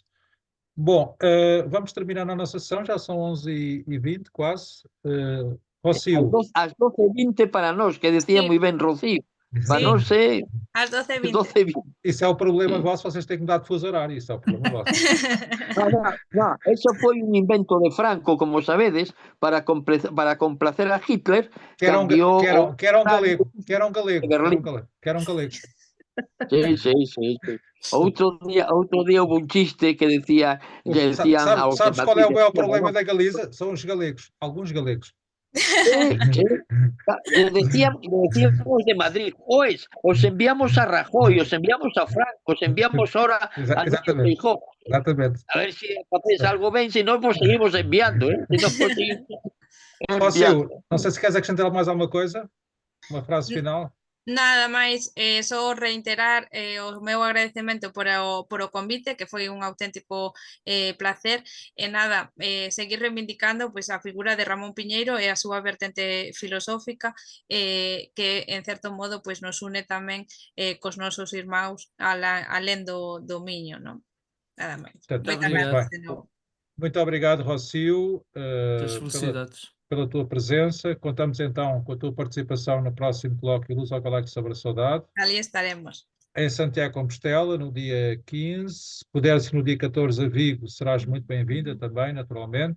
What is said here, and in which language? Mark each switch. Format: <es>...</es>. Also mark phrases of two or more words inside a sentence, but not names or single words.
<pt>Bom, vamos terminar a nossa sessão, já são 11h20 quase. Rocío. Às 12h20 para nós, que dizia muito bem Rocío. Para nós é... Às 12h20. Isso é o problema vosso, vocês têm que mudar de fuso horário, isso é o problema vosso. Não, isso foi um invento de Franco, como sabedes, para complacer a Hitler. Que era um galego.</pt> <gl>Sí. Outro día houve un chiste que decían</gl> <pt>sabes qual é o maior problema da Galiza? São os galegos, alguns galegos.</pt> <es>Decíamos de Madrid, os enviamos a Rajoy, os enviamos a Franco, os enviamos ahora a Feijóo.</es> <pt>Exatamente.</pt> <gl>A ver se facéis algo ben, se non, pues seguimos enviando,</gl> <pt>Rocío, não sei se queres acrescentar mais alguma coisa? Uma frase final?</pt> <gl>Nada máis, só reiterar o meu agradecemento por o convite, que foi un auténtico placer, e nada, seguir reivindicando pois a figura de Ramón Piñeiro e a súa vertente filosófica, que en certo modo pois nos une tamén cos nosos irmãos alén do Miño, non? Nada máis.</gl> <pt>Muito obrigado, Rocío, pela tua presença. Contamos então com a tua participação no próximo colóquio Lusogalactos sobre a saudade. Ali estaremos. Em Santiago de Compostela, no dia 15. Se puderes no dia 14 a Vigo, serás muito bem-vinda também, naturalmente.</pt>